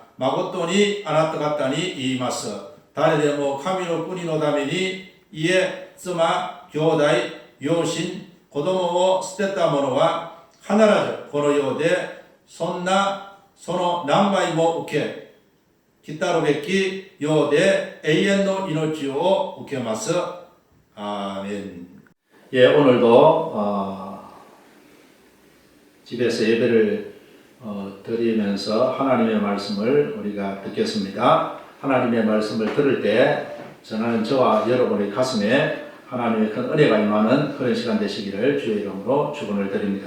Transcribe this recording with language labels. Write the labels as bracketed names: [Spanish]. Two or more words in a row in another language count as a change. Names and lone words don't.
[Japanese] 誠にあなた方に言います。誰でも神の国のために家、妻、兄弟、両親、子供を捨てた者は必ずこの世でその何倍も受け、来たるべき世で永遠の命を受けます。아멘. [Korean] 예, 오늘도 집에서 예배를 드리면서 하나님의 말씀을 우리가 듣겠습니다. 하나님의 말씀을 들을 때 전하는 저와 여러분의 가슴에 하나님의 큰 은혜가 임하는 그런 시간 되시기를 주의 이름으로 축원을 드립니다.